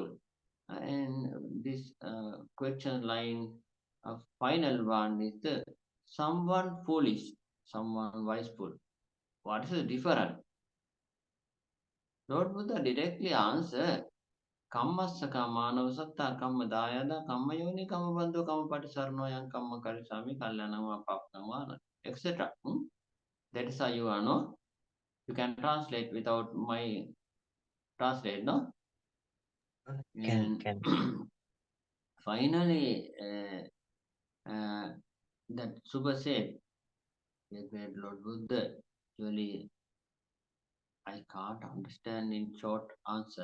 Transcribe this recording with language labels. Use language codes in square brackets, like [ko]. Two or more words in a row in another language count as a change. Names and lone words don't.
[en] And this question line, final one is the someone foolish, someone wiseful. What is the difference? Lord Buddha directly answered, [pi] Kammasaka Manava Satta Kamma Dayada Kamma Yoni Kamma Bandhu Kamma Patisarnoyan Kamma Karisami Kalyanama Papnamana, [en] etc. That is how you are, no? You can translate without my translate, no? Can. Finally, that Subha said, great Lord Buddha, actually, I can't understand in short answer.